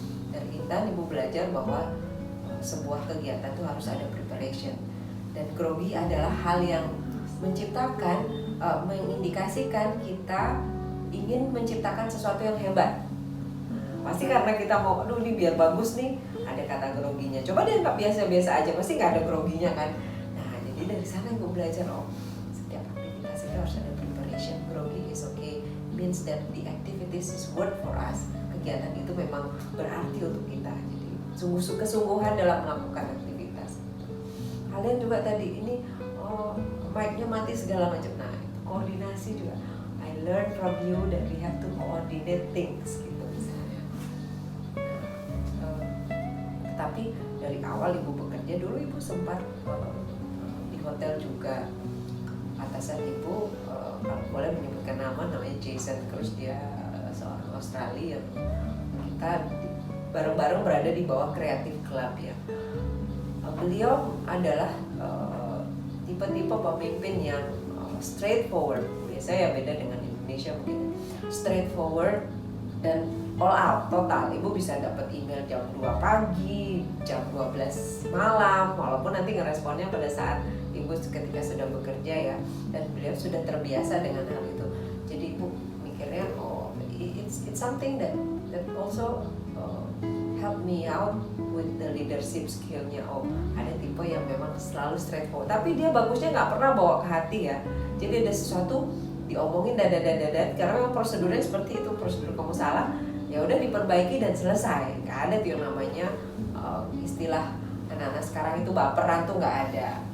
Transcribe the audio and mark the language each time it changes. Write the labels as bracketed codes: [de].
[id] Dari Intan Ibu belajar bahwa sebuah kegiatan itu harus ada preparation, dan grogi adalah hal yang menciptakan, mengindikasikan kita ingin menciptakan sesuatu yang hebat. Pasti karena kita mau, aduh ini biar bagus nih, ada kata groginya. Coba deh nggak biasa-biasa aja, pasti nggak ada groginya kan. Nah jadi dari sana Ibu belajar, oh setiap aktivitas itu harus ada preparation. [en] Grogi is okay, means that the activities is worth for us. [id] Kegiatan itu memang berarti untuk kita. Jadi kesungguhan dalam melakukan aktivitas. Kalian juga tadi ini mic-nya mati segala macam. Nah, itu koordinasi juga. [en] I learn from you that we have to coordinate things [id] gitu misalnya. Tapi dari awal Ibu bekerja dulu, Ibu sempat di hotel juga. Atasan Ibu kalau boleh menyebutkan namanya Jason Cruz, dia seorang Australia yang kita bareng-bareng berada di bawah Creative Club ya. Beliau adalah tipe-tipe pemimpin yang straightforward. Biasa ya beda dengan Indonesia mungkin. Straightforward dan all out, total. Ibu bisa dapat email jam 2 pagi, jam 12 malam, walaupun nanti ngeresponnya pada saat Ibu ketika sudah bekerja ya. Dan beliau sudah terbiasa dengan hal itu. Jadi Ibu mikirnya, oh [en] it's something that also help me out with the leadership skill-nya. [id] Oh, ada tipe yang memang selalu straightforward, tapi dia bagusnya nggak pernah bawa ke hati ya. Jadi ada sesuatu diomongin dadat, karena memang prosedurnya seperti itu. Prosedur kamu salah, ya udah diperbaiki dan selesai. Nggak ada tuh yang namanya istilah anak-anak sekarang itu baperan, tuh nggak ada.